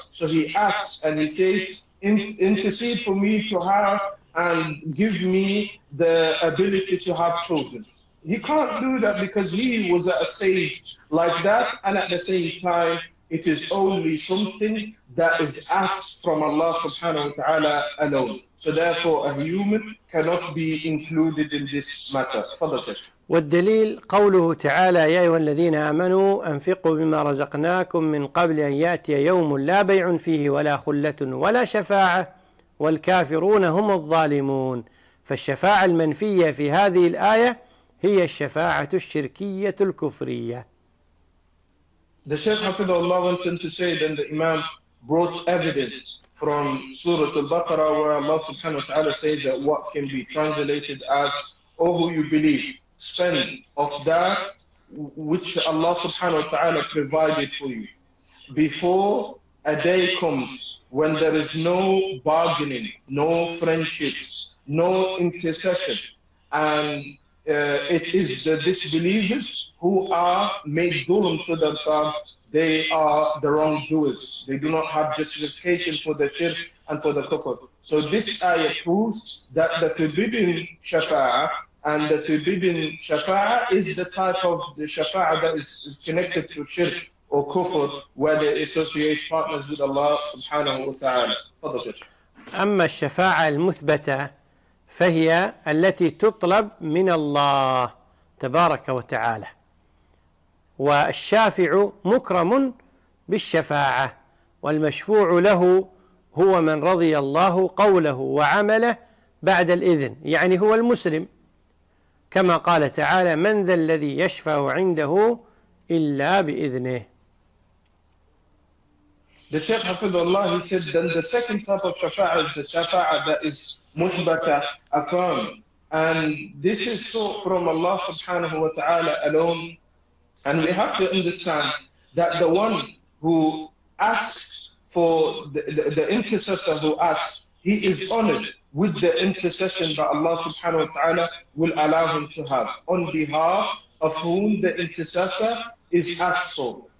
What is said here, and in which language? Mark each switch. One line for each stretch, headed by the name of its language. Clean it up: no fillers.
English: So he asks and he says, intercede for me to have and give me the ability to have children. He can't do that because he was at a stage like that, and at the same time, it is only something that is asked from Allah subhanahu wa ta'ala alone. So therefore, a human cannot be included in this matter.
Arabic: والدليل قوله تعالى يا أيها الذين آمنوا أنفقوا مما رزقناكم من قبل أن يأتي يوم لا بيع فيه ولا خلة ولا شفاعة والكافرون هم الظالمون. فالشفاعة المنفية في هذه الآية هي الشفاعة الشركية الكفرية.
English: The Shaykh Hafidhullah went on to say that the Imam brought evidence from Surah Al-Baqarah where Allah subhanahu wa ta'ala says that what can be translated as, O who you believe, spend of that which Allah subhanahu wa ta'ala provided for you before a day comes when there is no bargaining, no friendships, no intercession, and it is the disbelievers who are made dhulm to themselves. They are the wrongdoers. They do not have justification for the shirk and for the kufr. So this ayah proves that the forbidden shafa'ah and the forbidden shafa'ah is the type of the shafa'ah that is connected to shirk or kufr, where they associate partners with Allah subhanahu wa ta'ala.
Arabic: أما الشفاعة المثبتة فهي التي تطلب من الله تبارك وتعالى، والشافع مكرم بالشفاعة، والمشفوع له هو من رضي الله قوله وعمله بعد الإذن، يعني هو المسلم، كما قال تعالى من ذا الذي يشفع عنده إلا بإذنه.
English: The Shaykh Hafizullah, he said, then the second type of shafa'ah is the shafa'ah that is muthbata, affirmed. And this is so from Allah subhanahu wa ta'ala alone. And we have to understand that the one who asks for the intercessor who asks, he is honored with the intercession that Allah subhanahu wa ta'ala will allow him to have on behalf of whom the intercessor is asked for.